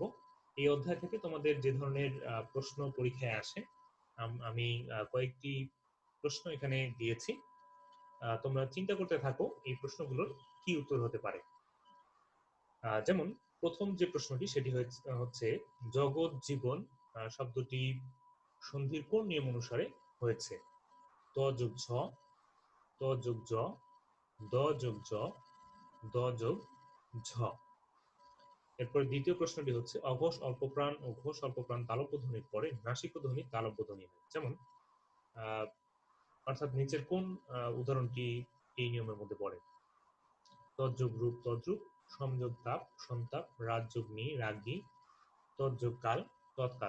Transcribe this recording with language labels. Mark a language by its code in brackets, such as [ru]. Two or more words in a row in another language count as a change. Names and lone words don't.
[bn] এই অধ্যায় থেকে তোমাদের যে ধরনের প্রশ্ন পরীক্ষায় আসে, আমি কয়েকটি প্রশ্ন এখানে দিয়েছি। তোমরা চিন্তা করতে থাকো এই প্রশ্নগুলোর কি উত্তর হতে পারে। যেমন প্রথম যে প্রশ্নটি সেটি হচ্ছে জগৎ জীবন শব্দটি সন্ধির কোন নিয়ম অনুসারে হয়েছে? ত যোগ ঝ, ত যোগ জ, দ যোগ জ, দ যোগ ঝ। এরপর দ্বিতীয় প্রশ্নটি হচ্ছে অঘোষ অল্পপ্রাণ ও ঘোষ অল্পপ্রাণ তালব্য ধ্বনির পরে নাসিক ধ্বনি তালব্য ধ্বনি হয়, যেমন অর্থাৎ নিচের কোন উদাহরণটি এই নিয়মের মধ্যে পড়ে? তৎযোগ রূপ, তদ্রূপ, সমযোগ তাপ, সন্তাপ, রাজযোগ নি, রাজ্ঞী, তৎযোগ কাল, তৎকাল।